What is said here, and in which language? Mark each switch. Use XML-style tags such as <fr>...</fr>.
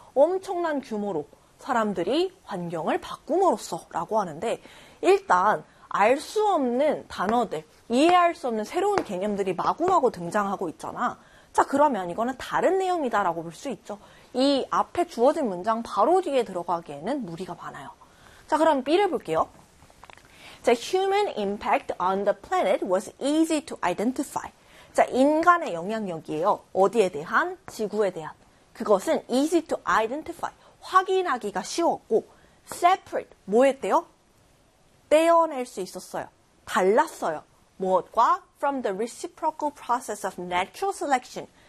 <ko>엄청난 규모로 사람들이 환경을 바꿈으로써 라고 하는데, 일단 알수 없는 단어들, 이해할 수 없는 새로운 개념들이 마구마구 등장하고 있잖아. 자, 그러면 이거는 다른 내용이다라고 볼수 있죠. 이 앞에 주어진 문장 바로 뒤에 들어가기에는 무리가 많아요. 자, 그럼 B를 볼게요.</ko> <en>The human impact on the planet was easy to identify.</en> <ko>자, 인간의 영향력이에요. 어디에 대한? 지구에 대한. 그것은</ko> <en>easy to identify.</en> <ko>확인하기가 쉬웠고, separate. 뭐 했대요? 떼어낼 수 있었어요. 달랐어요. 무엇과?</ko> <en>From the reciprocal process of natural selection.</en>